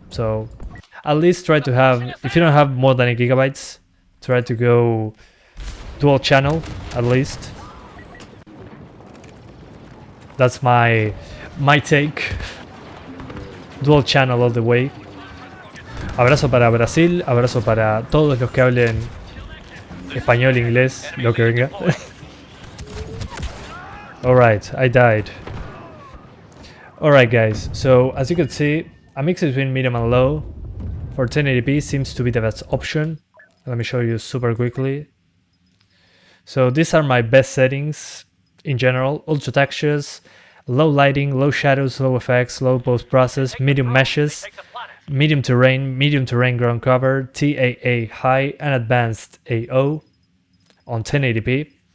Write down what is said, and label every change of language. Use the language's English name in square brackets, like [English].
[English] So at least try to have, if you don't have more than 8 gigabytes, try to go dual channel at least. That's my take. Dual channel all the way. [Spanish] Abrazo para Brasil, abrazo para todos los que hablen español, inglés, lo que venga. [English] Alright, I died. Alright guys, so as you can see, a mix between medium and low for 1080p seems to be the best option. Let me show you super quickly. So these are my best settings in general: ultra textures, low lighting, low shadows, low effects, low post-process, medium meshes, medium terrain ground cover, TAA high, and advanced AO on 1080p.